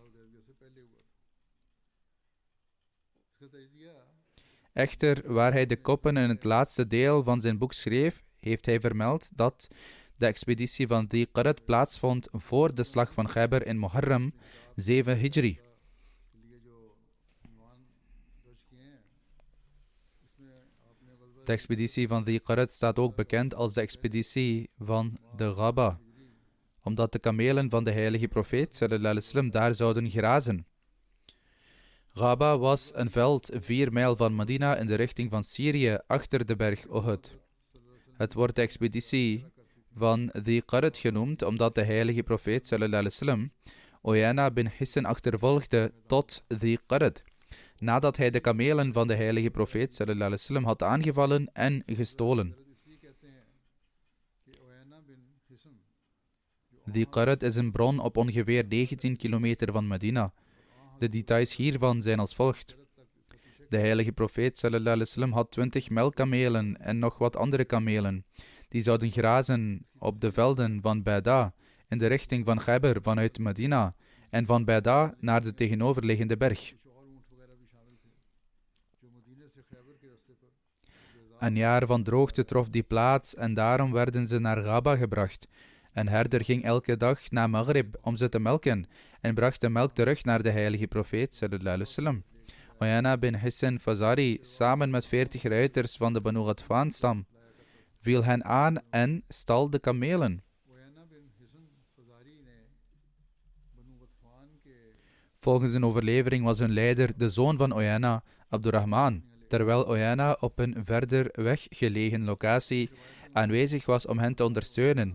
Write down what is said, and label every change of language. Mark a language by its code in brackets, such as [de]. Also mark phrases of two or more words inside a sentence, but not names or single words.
[nl] Echter, waar hij de koppen in het laatste deel van zijn boek schreef, heeft hij vermeld dat de expeditie van Di Qarad plaatsvond voor de slag van Khyber in Muharram 7 Hijri. De expeditie van Di Qarad staat ook bekend als de expeditie van de Ghaba, omdat de kamelen van de heilige profeet [ar] صلى الله عليه وسلم [nl] daar zouden grazen. Ghaba was een veld 4 mijl van Medina in de richting van Syrië achter de berg Uhud. Het wordt de expeditie van Di Qarad genoemd omdat de heilige profeet [ar] صلى الله عليه وسلم [nl] Uyayna bin Hisn achtervolgde tot Di Qarad, nadat hij de kamelen van de heilige profeet [ar] صلى الله عليه وسلم [nl] had aangevallen en gestolen. Di Qarad is een bron op ongeveer 19 kilometer van Medina. De details hiervan zijn als volgt. De heilige profeet [ar] صلى الله عليه وسلم [nl] had 20 melkkamelen en nog wat andere kamelen. Die zouden grazen op de velden van Baida in de richting van Khyber vanuit Medina en van Baida naar de tegenoverliggende berg. Een jaar van droogte trof die plaats en daarom werden ze naar Ghaba gebracht. Een herder ging elke dag na Maghrib om ze te melken en bracht de melk terug naar de heilige profeet [ar] صلى الله عليه وسلم. [nl] Uyayna bin Hisn Fazari samen met 40 ruiters van de Banu Ghatfan stam viel hen aan en stal de kamelen. Volgens een overlevering was hun leider de zoon van Uyayna, Abdurrahman, terwijl Uyayna op een verder weggelegen locatie aanwezig was om hen te ondersteunen.